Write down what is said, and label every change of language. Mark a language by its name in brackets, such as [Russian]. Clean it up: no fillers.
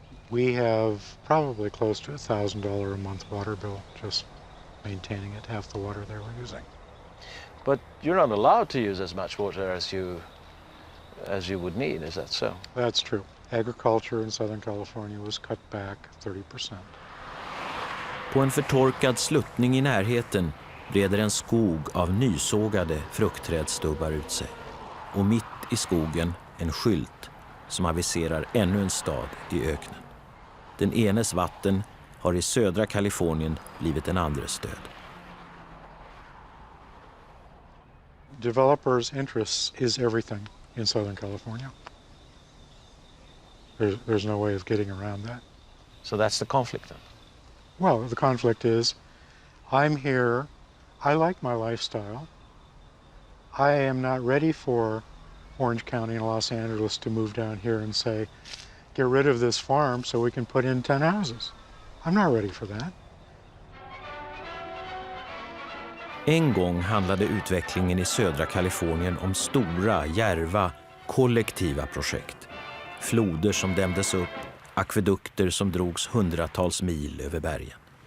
[English] We have probably close to $1,000 a month water bill just maintaining it, half the water they were using. But you're not allowed to use as much water as you would need, is that so? That's true. Agriculture in Southern California was cut back 30%. [Swedish] På en förtorkad sluttning i närheten breder en skog av nysågade fruktträdstubbar ut sig. Och mitt i skogen en skylt som aviserar ännu en stad i öknen. Den enes vatten har i södra Kalifornien blivit en andres död. [English] Developers' interests is everything in Southern California. There's no way of getting around that. So that's the conflict then? Well, the conflict is, I'm here, I like my lifestyle. I am not ready for Orange County and Los Angeles to move down here and say, get rid of this farm so we can put in 10 houses. I'm not ready for that. [Swedish] En gång handlade utvecklingen i södra Kalifornien om stora, djärva, kollektiva projekt. Floder som dämdes upp, akvedukter som drogs hundratals mil över bergen.